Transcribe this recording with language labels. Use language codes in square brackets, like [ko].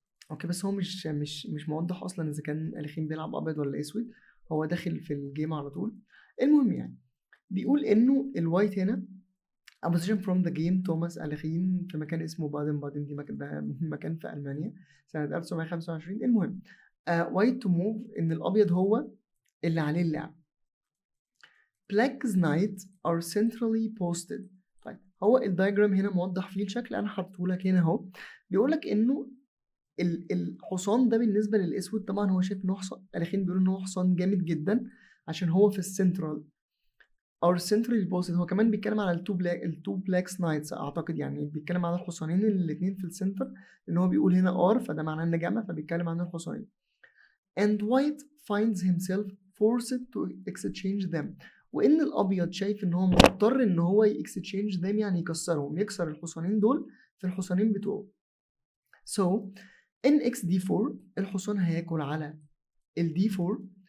[ar] اوكي، بس هو مش موضح اصلا اذا كان اليخين بيلعب ابيض ولا اسود، هو داخل في الجيم على طول. المهم يعني بيقول انه الوايت هنا [en] a position from the game [ar] توماس اليخين في مكان اسمه بادن بادن، دي مكان في المانيا سنه 1925. المهم وايت تو موف، ان الابيض هو اللي عليه اللعب. [en] Black's knight are centrally posted. [ar] طيب هو الدايجرام هنا موضح فيه الشكل، انا حاطه لك هنا اهو. بيقول لك انه الحصان ده بالنسبه للاسود، طبعا هو شايف ان هو حصان، اليخين بيقولوا ان هو حصان جامد جدا عشان هو في السنترال او سنترال بوست. هو كمان بيتكلم على [en] التو black knights [ar] اعتقد، يعني بيتكلم على الحصانين الاثنين في السنتر، ان هو بيقول هنا ار فده معناه ان جمع، فبيتكلم عن الحصانين. [en] and white finds himself forced to exchange them. [ar] وان الابيض شايف ان هو مضطر ان هو [en] exchange them، [ar] يعني يكسرهم، يكسر الحصانين دول في الحصانين بتوعه. so NX D4 الحصان هياكل على ال D4.